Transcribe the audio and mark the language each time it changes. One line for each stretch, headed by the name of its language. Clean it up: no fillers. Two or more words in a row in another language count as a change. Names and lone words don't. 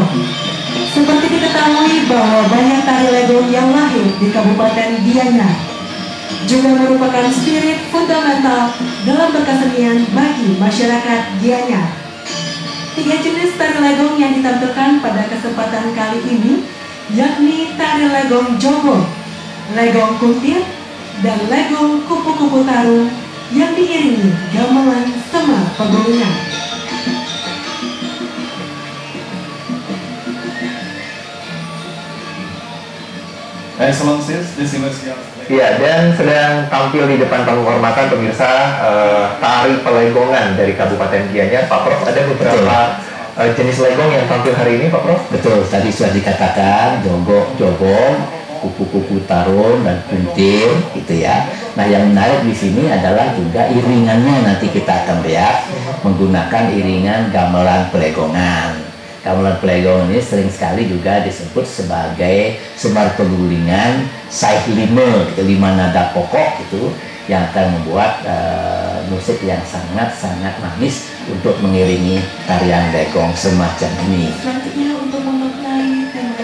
Indonesian: Seperti diketahui bahwa banyak tari legong yang lahir di Kabupaten Gianyar juga merupakan spirit fundamental dalam berkesenian bagi masyarakat Gianyar. 3 jenis tari legong yang ditampilkan pada kesempatan kali ini yakni tari legong Jogo, legong kuntir, dan Lego kupu-kupu tarung yang diiringi gamelan Semar Pegunungan.
English: Excellencies, distinguished guests.
Indonesian: Ya, dan sedang tampil di depan tamu kehormatan pemirsa tari pelegongan dari Kabupaten Gianyar. Pak Prof, ada beberapa jenis legong yang tampil hari ini, Pak Prof? Betul, tadi sudah dikatakan jogong, kupu-kupu tarung dan kuntil, gitu ya. Nah, yang menarik di sini adalah juga iringannya, nanti kita akan lihat menggunakan iringan gamelan pelegongan. Gamelan pelegongan ini sering sekali juga disebut sebagai semar pegulingan saih lima, gitu, 5 nada pokok gitu, yang akan membuat musik yang sangat-sangat manis untuk mengiringi tarian legong semacam ini. Selanjutnya untuk memaknai tema.